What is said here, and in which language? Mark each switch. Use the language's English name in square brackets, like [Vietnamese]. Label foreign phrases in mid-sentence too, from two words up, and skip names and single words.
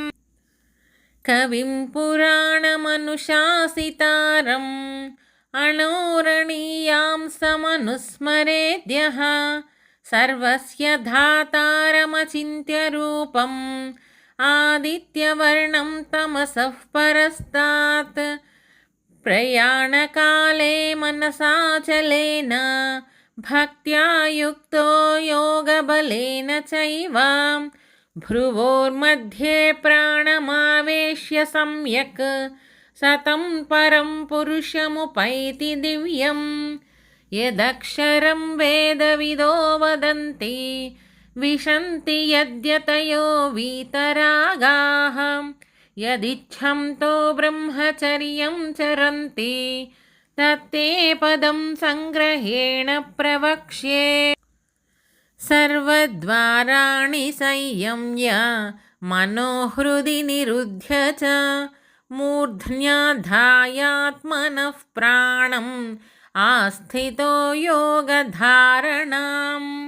[Sanskrit] కవిం పురాణమనుశాసితారం అణోరణీయాం సమనుస్మరేద్యః సర్వస్య ధాతారమచింత్య రూపం ఆదిత్యవర్ణం తమసః పరస్తాత్. ప్రయాణకాలే మనసాచలేన భక్త్యా యుక్తో యోగబలేన చైవ భ్రువోర్मध्ये ప్రాణమావేశ్య సమ్యక్ సతం పరం పురుషముపైతి దివ్యం. యదక్షరం వేదవిదో వదంతి విశంతి యద్యతయో వీతరాగాః యదిచ్ఛంతో బ్రహ్మచర్యం చరంతి తత్తే పదం సంగ్రహేణ ప్రవక్ష్యే. సర్వద్వారాణి సంయమ్య మనోహృది నిరుధ్య చ మూర్ధ్న్యాధాయాత్మనః ప్రాణం ఆస్థితో యోగధారణాం.